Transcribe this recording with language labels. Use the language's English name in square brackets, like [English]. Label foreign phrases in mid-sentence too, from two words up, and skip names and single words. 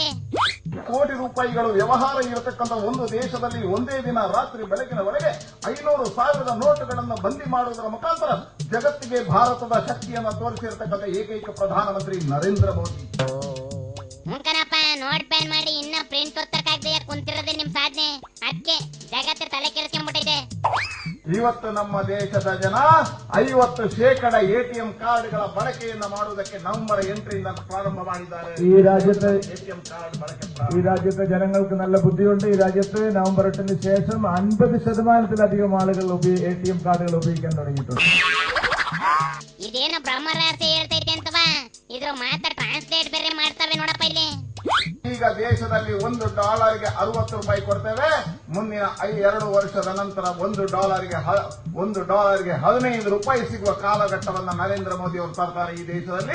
[Kannada] ಕೋಟಿ ರೂಪಾಯಿಗಳು ವ್ಯವಹಾರ ಇರತಕ್ಕಂಥ ಒಂದು ದೇಶದಲ್ಲಿ ಒಂದೇ ದಿನ ರಾತ್ರಿ ಬೆಳಗಿನವರೆಗೆ 500,000 ನೋಟುಗಳನ್ನು ಬಂದಿ ಮಾಡುವುದರ ಮುಖಾಂತರ ಜಗತ್ತಿಗೆ ಭಾರತದ ಶಕ್ತಿಯನ್ನು ತೋರಿಸಿರತಕ್ಕಂಥ ಏಕೈಕ ಪ್ರಧಾನಮಂತ್ರಿ ನರೇಂದ್ರ ಮೋದಿ. ಮುಖನಪ್ಪ ನೋಟ್ ಬ್ಯಾನ್ ಮಾಡಿ ಇನ್ನ ಪ್ರಿಂಟ್ ಒತ್ತಕ್ಕಾಗದೆ ಕುಂತಿರೋದೇ ನಿಮ್ ಸಾಧನೆ. ಅದಕ್ಕೆ ಜಗತ್ತ ತಲೆ ಕೆಡಿಸ್ಕೊಂಡ್ಬಿಟ್ಟೈತೆ. ಇವತ್ತು ನಮ್ಮ ದೇಶದ ಜನ 50% ಎಟಿಎಂ ಕಾರ್ಡ್ಗಳ ಬಳಕೆಯನ್ನ ಮಾಡುವುದಕ್ಕೆ [Malayalam] നവംബർ 8 പ്രാരംഭ [Kannada] ಮಾಡಿದ್ದಾರೆ. [Malayalam] ഈ രാജ്യത്ത് എടിഎം കാർഡ് ಬಳಕೆ ഈ രാജ്യത്തെ ജനങ്ങൾക്ക് നല്ല ബുദ്ധിയുണ്ട്. ഈ രാജ്യത്ത് നവംബർ 8 ശേഷം 50% ആളുകൾ എടിഎം കാർഡുകൾ ഉപയോഗിക്കാൻ തുടങ്ങിയിട്ടുണ്ട്. [Kannada] ಇದೇನು ಬ್ರಹ್ಮರಾಸೆ ಹೇಳ್ತೈತೆ ಅಂತವಾ? ಇದ್ರ ಮಾತ್ರ ಟ್ರಾನ್ಸ್ಲೇಟ್ ಬೇರೆ ಮಾಡ್ತವೆ ನೋಡಪ್ಪ ಇಲ್ಲಿ. ಈಗ ದೇಶದಲ್ಲಿ $1ಗೆ 60 ರೂಪಾಯಿ ಕೊಡ್ತೇವೆ. ಮುಂದಿನ 2 ವರ್ಷದ ನಂತರ $1ಗೆ 15 ರೂಪಾಯಿ ಸಿಗುವ ಕಾಲಘಟ್ಟವನ್ನ ನರೇಂದ್ರ ಮೋದಿ ಅವರು ತರ್ತಾರೆ ಈ ದೇಶದಲ್ಲಿ.